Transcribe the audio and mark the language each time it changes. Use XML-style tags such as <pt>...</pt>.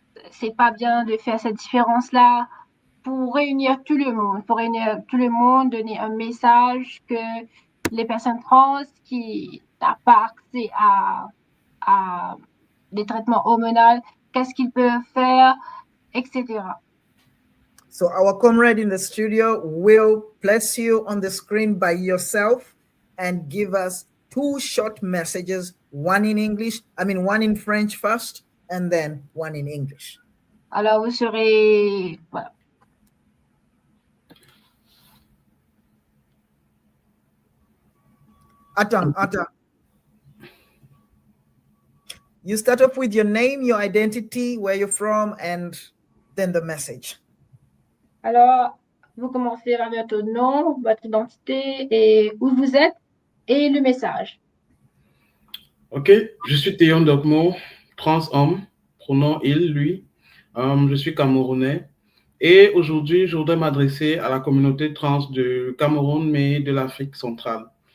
<fr>c'est pas bien de faire cette différence-là, pour réunir tout le monde, donner un message que les personnes trans qui n'ont pas accès à des traitements hormonaux, qu'est-ce qu'ils peuvent faire, etc.</fr> <en>So our comrade in the studio will place you on the screen by yourself and give us 2 short messages, one in French first, and then one in English.</en> <fr>Alors, vous serez... Voilà. Attends.</fr> <en>You start off with your name, your identity, where you're from, and then the message.</en> <fr>Alors, vous commencez par votre nom, votre identité et où vous êtes et le message. Ok, je suis Théo Dongmo, trans homme, pronom il, lui. Je suis camerounais. Et aujourd'hui, je voudrais m'adresser à la communauté trans du Cameroun, mais de l'Afrique centrale.</fr>